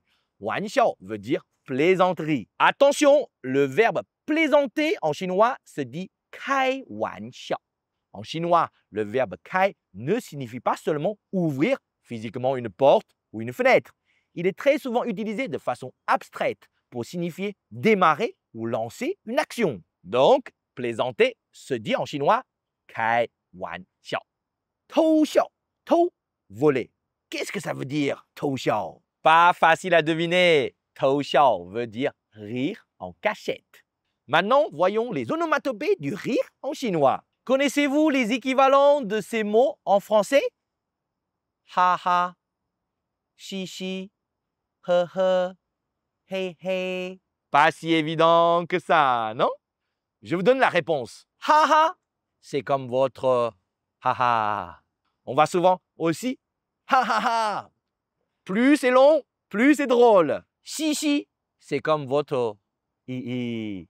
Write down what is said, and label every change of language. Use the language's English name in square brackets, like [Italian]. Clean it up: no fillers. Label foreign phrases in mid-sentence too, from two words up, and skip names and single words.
[Chinese] 玩笑 [French] veut dire plaisanterie. Attention, le verbe plaisanter en chinois se dit [Chinese] 开玩笑. [French] En chinois, le verbe kai ne signifie pas seulement ouvrir physiquement une porte ou une fenêtre. Il est très souvent utilisé de façon abstraite pour signifier démarrer ou lancer une action. Donc, plaisanter se dit en chinois [Chinese] 开玩笑. 偷笑, 偷, [French] voler. Qu'est-ce que ça veut dire, [Chinese] 偷笑? [French] Pas facile à deviner. 偷笑 veut dire rire en cachette. Maintenant, voyons les onomatopées du rire en chinois. Connaissez-vous les équivalents de ces mots en français? Ha ha, chi chi, he he, hey hey. Pas si évident que ça, non? Je vous donne la réponse. Ha ha, c'est comme votre ha ha. On va souvent aussi ha ha ha. Plus c'est long, plus c'est drôle. Chi chi, c'est comme votre hi hi.